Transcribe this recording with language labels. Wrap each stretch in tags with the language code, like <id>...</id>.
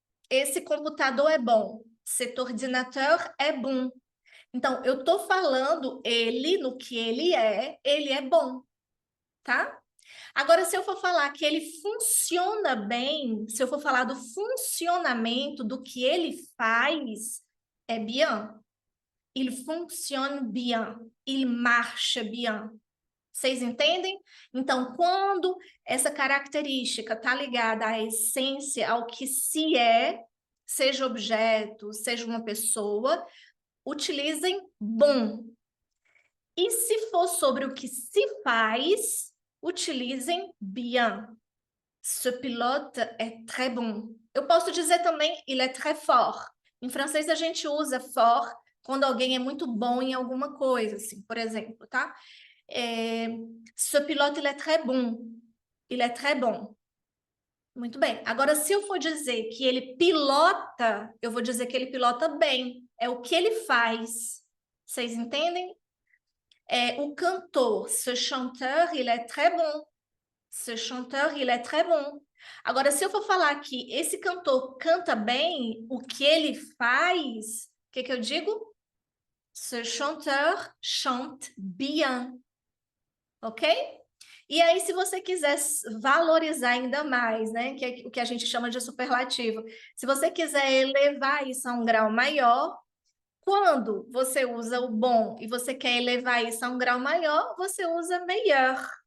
<pt>Esse computador é bom,</pt> <fr>cet ordinateur</fr> <pt>é bom. Então, eu estou falando ele no que ele é bom, tá? Agora, se eu for falar que ele funciona bem, se eu for falar do funcionamento, do que ele faz, é bien.</pt> <fr>Il fonctionne bien, il marche bien.</fr> <pt>Vocês entendem? Então, quando essa característica está ligada à essência, ao que se é, seja objeto, seja uma pessoa, utilizem bom. E se for sobre o que se faz, utilizem bien.</pt> <fr>Ce pilote est très bon.</fr> <pt>Eu posso dizer também,</pt> <fr>il est très fort.</fr> <pt>Em francês, a gente usa fort quando alguém é muito bom em alguma coisa, assim, por exemplo, tá?</pt> <fr>Ce pilote, il est très bon. Il est très bon.</fr> <pt>Muito bem. Agora, se eu for dizer que ele pilota, eu vou dizer que ele pilota bem. É o que ele faz. Vocês entendem? O cantor,</pt> <fr>ce chanteur, il est très bon. Ce chanteur, il est très bon.</fr> <pt>Agora, se eu for falar que esse cantor canta bem, o que ele faz, o que eu digo?</pt> <fr>Ce chanteur chante bien.</fr> <pt>Ok? E aí, se você quiser valorizar ainda mais, né, que é o que a gente chama de superlativo, se você quiser elevar isso a um grau maior, quando você usa o bom e você quer elevar isso a um grau maior, você usa meilleur.</pt>